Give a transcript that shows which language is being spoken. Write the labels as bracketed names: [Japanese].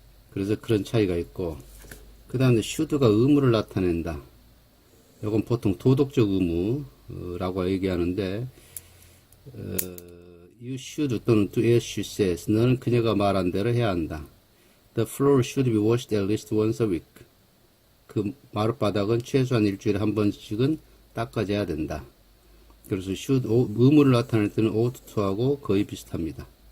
[Korean] 그래서 그런 차이가 있고, 그 다음에 should가 의무를 나타낸다. 이건 보통 도덕적 의무라고 얘기하는데, you should 또는 [English] do as she says. [Korean] 너는 그녀가 말한 대로 해야 한다. [English] The floor should be washed at least once a week. [Korean] 그 마룻바닥은 최소한 일주일에 한 번씩은 닦아줘야 된다. 그래서 should, 의무를 나타낼 때는 ought to하고 거의 비슷합니다.